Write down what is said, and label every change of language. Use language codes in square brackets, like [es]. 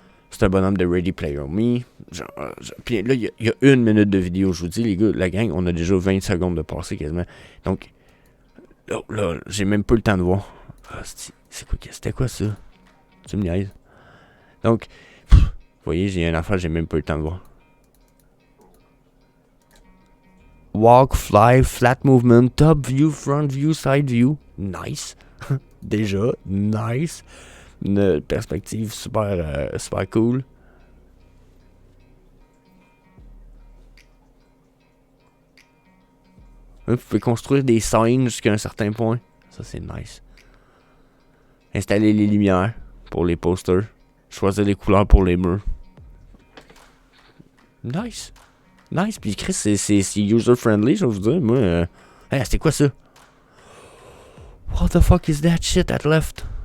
[fr] C'est un bonhomme de Ready Player Me. Puis là, il y a 1 minute de vidéo. Je vous dis, les gars, la gang, on a déjà 20 secondes de passé quasiment. Donc, là, j'ai même pas le temps de voir. C'était quoi ça? Tu me niaises. Donc, vous voyez, j'ai une affaire, j'ai même pas le temps de voir. [en] Walk, fly, flat movement, top view, front view, side view. [fr] Nice. Déjà, nice. Une perspective super cool. Vous pouvez construire des scènes jusqu'à un certain point. Ça, c'est nice. Installer les lumières pour les posters. Choisir les couleurs pour les murs. Nice. Nice. Puis Chris, c'est user-friendly, je vais vous dire. Moi, c'était quoi ça? [en] What the fuck is that shit at left?